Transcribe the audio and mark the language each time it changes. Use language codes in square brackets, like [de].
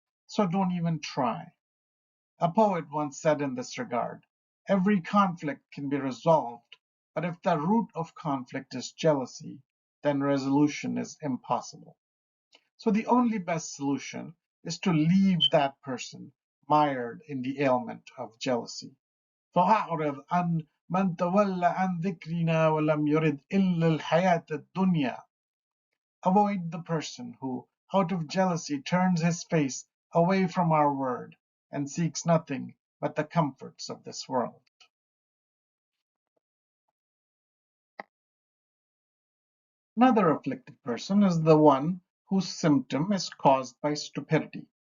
[en] So don't even try. A poet once said in this regard, every conflict can be resolved, but if the root of conflict is jealousy, then resolution is impossible. So the only best solution is to leave that person mired in the ailment of jealousy. [ar] فأعرض عن من تولى عن ذكرنا ولم يرد إلا الحياة الدنيا. [en] Avoid the person who, out of jealousy, turns his face away from our word and seeks nothing but the comforts of this world. Another afflicted person is the one whose symptom is caused by stupidity.